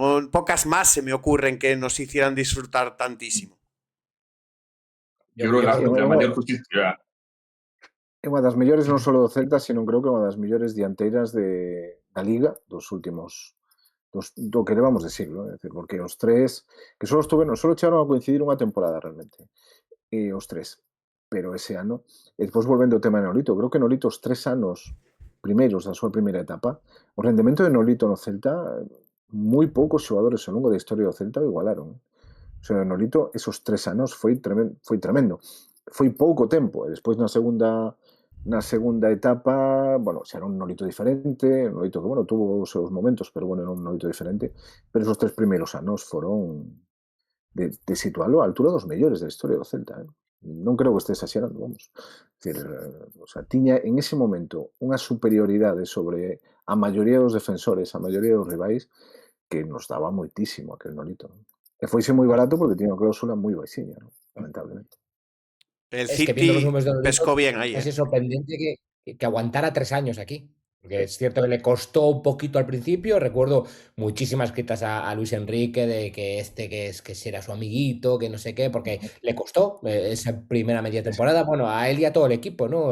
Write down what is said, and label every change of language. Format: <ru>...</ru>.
<es>Pocas más se me ocurren que nos hicieran disfrutar tantísimo. Yo creo que la mayor justicia...</es> <gl>É unha das mellores non só do Celta, sino creo que unha das mellores dianteiras da Liga dos últimos do que levamos de siglo, é dicir, porque os tres que só chegaron a coincidir unha temporada realmente, os tres, pero ese ano, e despois volvendo ao tema de Nolito, creo que Nolito os 3 anos primeiros da súa primeira etapa, o rendemento de Nolito no Celta, moi poucos xogadores ao longo da historia do Celta o igualaron. O sea, Nolito esos 3 anos foi tremendo. Foi pouco tempo, e despois na segunda etapa, bueno, xa era un Nolito diferente, un Nolito que, bueno, tuvo os seus momentos, pero, bueno, era un Nolito diferente, pero esos 3 primeiros anos foron de situalo á altura dos mellores da historia do Celta, Non creo que este exagerando, vamos. Decir, o sea, tiña en ese momento unha superioridade sobre a maioría dos defensores, a maioría dos rivais, que nos daba moitísimo aquel Nolito. E foise moi barato porque tiña unha cláusula moi baixiña, lamentablemente.</gl> <es>El es que viendo los City números de Nolito, pescó bien ahí. es sorprendente que aguantara 3 años aquí. Porque es cierto que le costó un poquito al principio. Recuerdo muchísimas críticas a Luis Enrique de que si era su amiguito, que no sé qué, porque le costó esa primera media temporada. Bueno, a él y a todo el equipo, ¿no?</es>